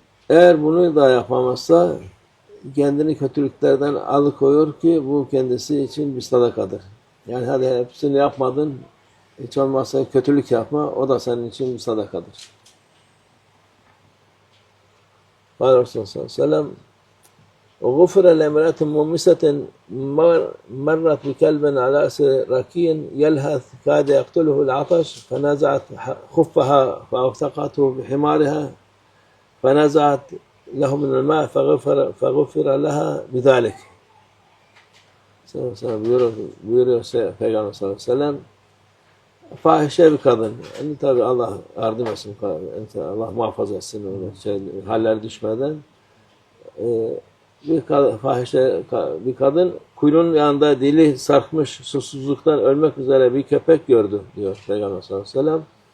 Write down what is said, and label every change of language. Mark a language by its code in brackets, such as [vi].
[tr] Eğer bunu da yapamazsa kendini kötülüklerden alıkoyuyor ki bu kendisi için bir sadakadır. Yani hadi hepsini yapmadın, hiç olmazsa kötülük yapma, o da senin için bir sadakadır. [ar] Kâle Resulullah sallallahu aleyhi ve sellem وغفر لامرأة ممسة مرت بكلب على رأس ركي يلهث كاد يقتله العطش فنزعت خفها فأوثقته بحمارها فنزعت له من الماء فغفر لها بذلك. [tr] Buyuruyor Peygamber sallallahu aleyhi ve sellem, fahişe bir kadın. Yani tabi Allah yardım etsin, Allah muhafaza etsin haller düşmeden. Fahişe bir kadın kuyruğunun yanında dili sarkmış, susuzluktan ölmek üzere bir köpek gördü diyor Peygamber sallallahu aleyhi ve sellem.